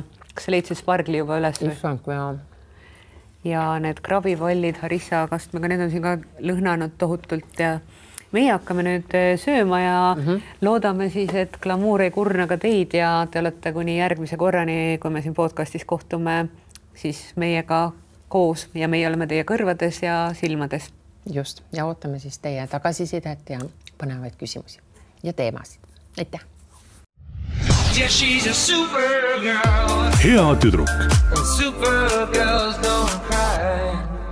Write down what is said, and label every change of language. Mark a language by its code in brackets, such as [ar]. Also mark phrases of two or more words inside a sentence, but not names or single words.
[et] Kas sa leidsid spargli juba üles? Ja need krabivallid harissa kastmega, need on siin ka lõhnanud tohutult ja meie hakkame nüüd sööma ja loodame siis, et glamuur ei kurna ka teid ja te olete kuni järgmise korrani, kui me siin podcastis kohtume, siis meiega koos ja meie oleme teie kõrvades ja silmades. Just, ja ootame siis teie tagasisidet ja põnevaid küsimusi ja teemasid. Aitäh! [en] Yeah, she's a super girl. [et] Hea tüdruk. [en] And super girls don't cry.